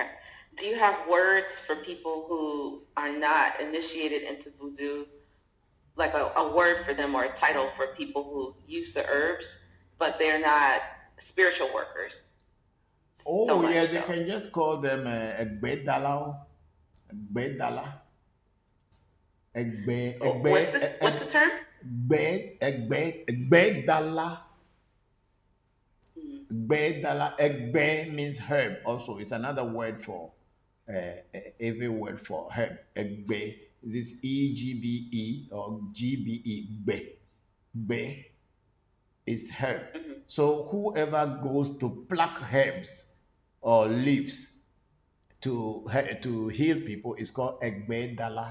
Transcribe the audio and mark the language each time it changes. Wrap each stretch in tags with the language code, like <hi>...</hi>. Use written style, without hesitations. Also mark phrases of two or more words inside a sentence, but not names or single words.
<en>Do you have words for people who are not initiated into voodoo, like a word for them or a title for people who use the herbs, but they're not spiritual workers? Oh, yeah, they can just call them Egbedala. Egbedala. What's the term? Egbedala. Egbedala. Egbe means herb also. It's another word for, every word for herb. Egbe. This is EGBE or GBE. Gbe. Gbe is herb. So whoever goes to pluck herbs or leaves to heal people is called Egbedala.</en>